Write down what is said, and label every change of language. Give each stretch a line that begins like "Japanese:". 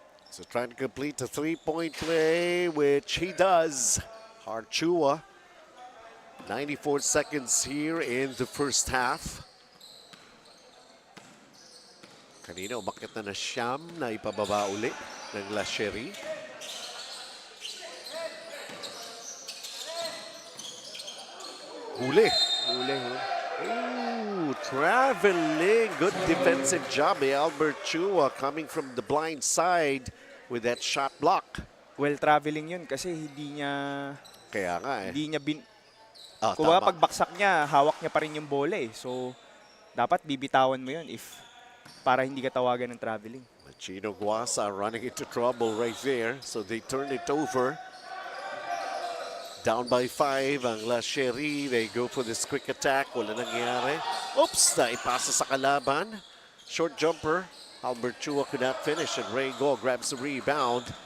English: So trying to complete the 3-point play, which he does. Harchua, 94 seconds here in the first half.
Filipino: Kanina umakyat na Siyam na ipababa uli ng SHERI. Huli. Ooh, traveling.
English: Good defensive job by Albert Chua coming from the blind side with that shot block.
Filipino: Well, traveling yun kasi hindi niya Kaya nga eh. kumbaga Tama. pagbaksak niya, hawak niya pa rin yung bola eh. So, dapat bibitawan mo yun para hindi ka tawagan ng traveling.
English: Chino Guasa running into trouble right there. So they turn it over. Down by 5 ang SHERI. They go for this quick attack.
Filipino: Wala nangyari. Oops! Naipasa sa kalaban.
English: Short jumper. Albert Chua could not finish and Rego grabs the rebound.